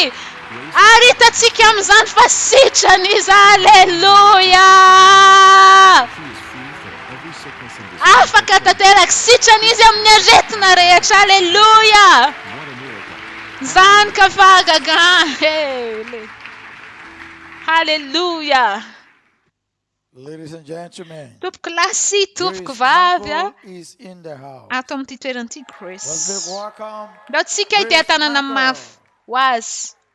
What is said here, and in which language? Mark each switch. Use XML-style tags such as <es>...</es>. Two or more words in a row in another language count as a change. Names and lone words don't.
<mg>Ary hitantsika amin'izany fa sitrany izy. Alleluia! Afaka tanteraka, sitrany izy amin'ny aretina rehetra. Alleluia! Zany ka fahagagana. Halleluja!</mg> <en>Ladies and gentlemen,</en> <mg>Tompoko lasy, tompoko vavy</mg> <en>is in the house.</en> <mg>ato amin'ity toeran'ity Chris.</mg> <en>Let's make welcome.</en> <mg>Ndao tsika ity tanàna mafy ho azy.</mg>